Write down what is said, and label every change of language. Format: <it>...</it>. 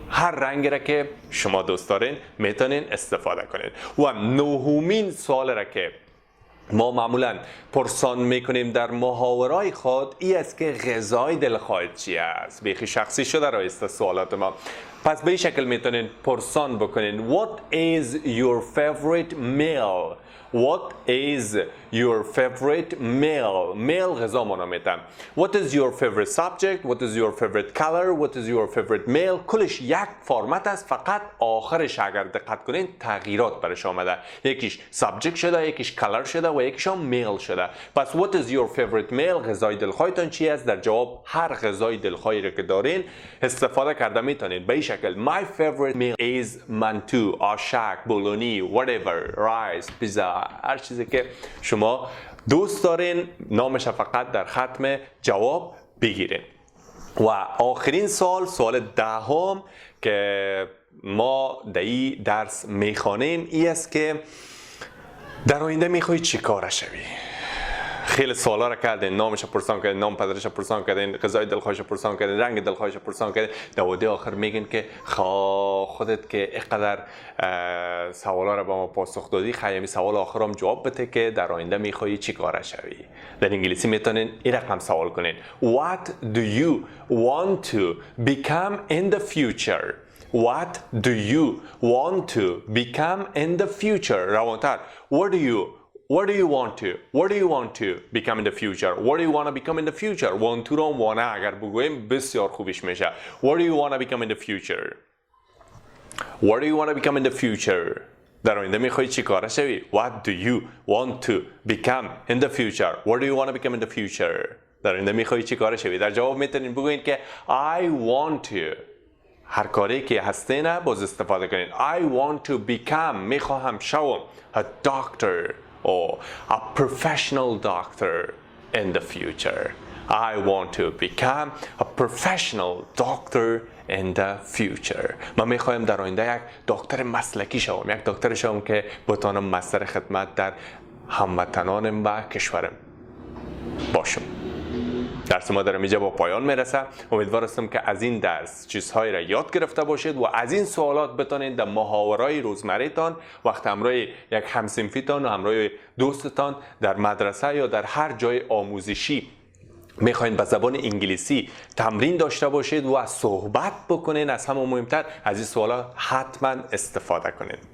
<fa>هر رنگی را که شما دوست دارین میتونین استفاده کنین. و نهمین سوال را که ما معمولا پرسان میکنیم در محاوره‌های خود این است که غذای دلخواهت چی است. بیخی شخصی شده رایسته سوالات ما. پس به این شکل میتونین پرسان بکنین</fa> <en>What is your favorite meal؟</en> <fa>What is your favorite meal؟ meal غذا مانا میتن.</fa> <en>What is your favorite subject؟ What is your favorite color؟ What is your favorite meal؟</en> <fa>کلش یک فرمت است، فقط آخرش اگر دقت کنین تغییرات برش آمده. یکیش subject شده، یکیش color شده و یکیش هم meal شده. پس</fa> <en>what is your favorite meal؟</en> <fa>غذای دلخواهتان چی است؟ در جواب هر غذای دلخواهی را که دارین استفاده کرده میتونین به این شکل.</fa> <en>My favorite meal is</en> <fa>منتو، آشک، بولونی، whatever، rice، پیزا، هر چیزی که شما دوست دارین نامش فقط در ختم جواب بگیرین. و آخرین سوال دهم که ما در این درس میخوانیم این است که در آینده میخوایی چی کاره شوی؟ خیلی سوالا را کردین، نامش پرسان کردین، نام پدرش پرسان کردین، غذای دلخواهش پرسان کردین، رنگ دلخواهش پرسان کردین. در آخر میگین که خودت که اینقدر سوالا را با ما پاسخ دادی، خیلی سوال آخرام جواب بده که در آینده میخوایی چی کاره شوی. در انگلیسی میتونین این رقم سوال کنین.</fa> <en>What do you want to become in the future؟ What do you want to become in the future؟</en> <fa>روانتر.</fa> <en>What do you want to become in the future؟ What do you want to become in the future؟ want to</en> <fa>رو وانه اگر بگویم بسیار خوبیش میشه.</fa> <en>What do you want to become in the future؟ What do you want to become in the future؟</en> <fa>در آینده میخوایی چی کاره شوی؟</fa> <en>What do you want to become in the future؟ What do you want to become in the future؟ در آینده میخوایی چی کاره شوی؟</en> <fa>در جواب میتونین بگوین که</fa> <en>I want to.</en> <fa>هر کاری که هستین باز استفاده کنین.</fa> <en>I want to become</en> <fa>میخواهم شوم</fa> <en>a doctor or a professional doctor in the future. I want to become a professional doctor in the future.</en> <fa>من میخوایم در آینده یک دکتر مسلکی شوم، یک دکتر شوم که بتوانم مستر خدمت در هموطنانم و کشورم باشم. درس ما در اینجا با پایان میرسه. امیدوار هستم که از این درس چیزهایی را یاد گرفته باشید و از این سوالات بتونید در محاوره‌های روزمره‌تان وقت همراه یک همصنفیتان و همراه دوستتان در مدرسه یا در هر جای آموزشی میخواین به زبان انگلیسی تمرین داشته باشید و صحبت بکنین، از همه مهمتر از این سوالا حتما استفاده کنین.</fa>